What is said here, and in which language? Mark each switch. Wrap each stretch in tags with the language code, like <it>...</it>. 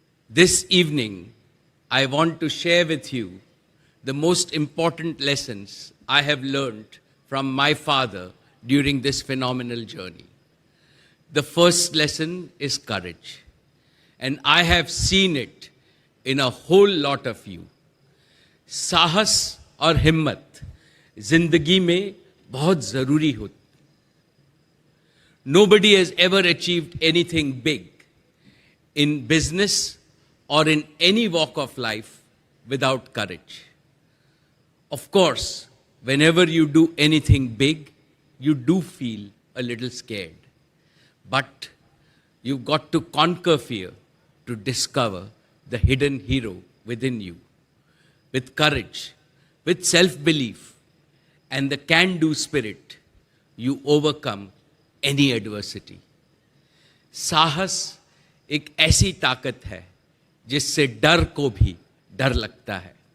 <en>This evening, I want to share with you the most important lessons I have learned from my father during this phenomenal journey. The first lesson is courage. And I have seen it in a whole lot of you.</en> <hi>साहस और हिम्मत जिंदगी में बहुत जरूरी होती.</hi> <en>Nobody has ever achieved anything big in business or in any walk of life without courage. Of course, whenever you do anything big, you do feel a little scared. But you've got to conquer fear to discover the hidden hero within you. With courage, with self-belief, and the can-do spirit, you overcome any adversity.</en> <hi>साहस एक ऐसी ताकत है जिससे डर को भी डर लगता है.</hi>